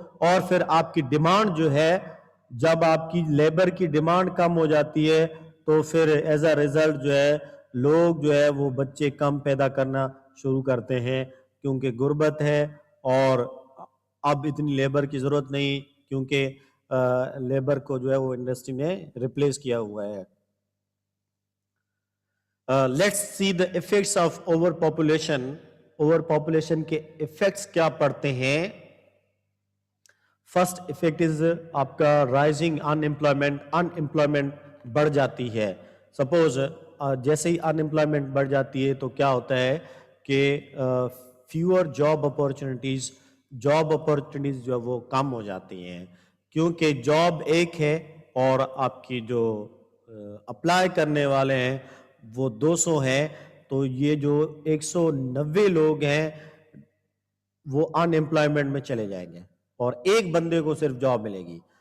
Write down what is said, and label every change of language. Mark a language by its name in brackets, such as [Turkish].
[Urdu] اور پھر آپ کی ڈیمانڈ جو ہے، جب آپ کی لیبر کی ڈیمانڈ کم ہو جاتی ہے تو پھر [English] as a result [Urdu] جو ہے لوگ جو ہے وہ بچے کم پیدا کرنا شروع کرتے ہیں کیونکہ غربت ہے اور اب اتنی لیبر کی ضرورت نہیں کیونکہ لیبر کو جو ہے وہ انڈسٹری میں ریپلیس کیا ہوا ہے. [English] Let's see the effects of over population. [Urdu] Over population کے افیکٹس کیا پڑتے ہیں؟ [English] first effect is [Urdu] آپ کا رائزنگ انمپلائمنٹ بڑھ جاتی ہے. سپوز جیسے ہی انمپلائمنٹ بڑھ جاتی ہے تو کیا ہوتا ہے کہ فیور جاب اپورچونیٹیز جو ہے وہ کم ہو جاتی ہیں، کیونکہ جاب ایک ہے اور آپ کی جو اپلائی کرنے والے ہیں وہ 200 ہیں، تو یہ جو 190 لوگ ہیں وہ ان امپلائمنٹ میں چلے جائیں گے اور ایک بندے کو صرف جاب ملے گی.